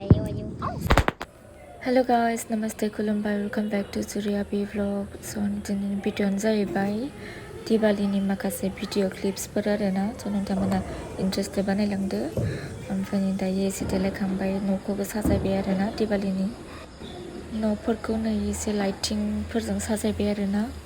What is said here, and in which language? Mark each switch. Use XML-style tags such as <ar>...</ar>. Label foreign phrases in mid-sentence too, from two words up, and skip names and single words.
<en>are you? Hello guys, Namaste, Kulumbai, welcome back to Surya B vlog.</en> <brx>So दिनैनि भिडिअ'आनो जाहैबाय दिवालीनि माखासे भिडिअ क्लिप्सफोर आरोना नोंथांमोना इन्ट्रेस्टेड बानायलांदो ओमफ्राय दायो एसे देलायखांबाय न'खौबो साजायबाय आरोना दिवालीनि न'फोरखौ नै एसे लाइटिंफोरजों साजायबाय आरोना</brx>